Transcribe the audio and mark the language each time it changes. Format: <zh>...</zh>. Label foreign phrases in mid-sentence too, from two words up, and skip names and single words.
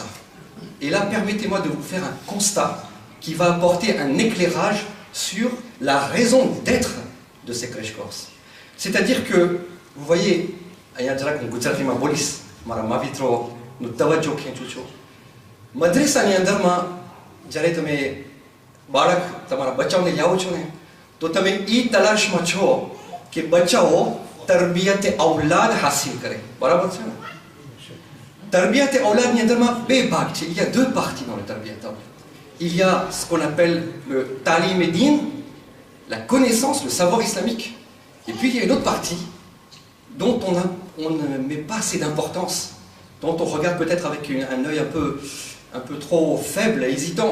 <fr>Et là, permettez-moi de vous faire un constat qui va apporter un éclairage sur la raison d'être de ces</fr> <en>crash courses.</en> <fr>C'est-à-dire que, vous voyez,</fr> <gu>madrasa ની અંદરમાં જ્યારે તમે બાળક તમારા બચ્ચાઓને લાવો છો ને તો તમે એ તલાશમાં છો કે બચ્ચાઓ તરબિયત ઔલાદ હાસિલ કરે, બરાબર છે ને? તરબિયત ઔલાદની અંદરમાં બે ભાગ છે.</gu> <fr>Il y a deux parties dans le tarbiyat aulad. Il y a ce qu'on appelle le talim et din, la connaissance, le savoir islamique. Et puis il y a une autre partie dont on ne met pas assez d'importance, dont on regarde peut-être avec un œil un peu trop faible et hésitant.</fr>